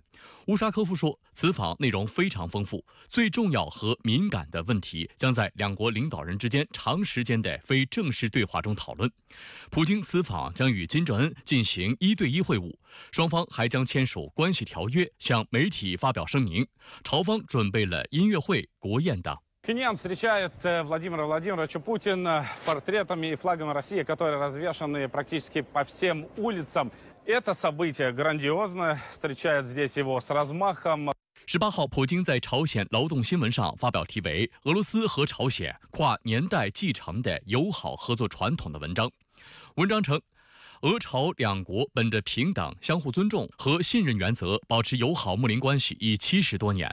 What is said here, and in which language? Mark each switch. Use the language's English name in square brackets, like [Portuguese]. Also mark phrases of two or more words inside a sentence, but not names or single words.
[Chinese] 乌沙科夫说，此访内容非常丰富，最重要和敏感的问题将在两国领导人之间长时间的非正式对话中讨论。普京此访将与金正恩进行1对1会晤，双方还将签署关系条约，向媒体发表声明。朝方准备了音乐会、国宴等。 [Russian] Пхеньян встречает Владимира Владимировича Путина портретами и флагом России, которые развешаны практически по всем улицам. Это событие грандиозное, встречает здесь его с размахом. [Chinese] 18 号，普京在朝鲜劳动新闻上发表题为《俄罗斯和朝鲜跨年代继承的友好合作传统》的文章。文章称，俄朝两国本着平等、相互尊重和信任原则，保持友好睦邻关系已70多年。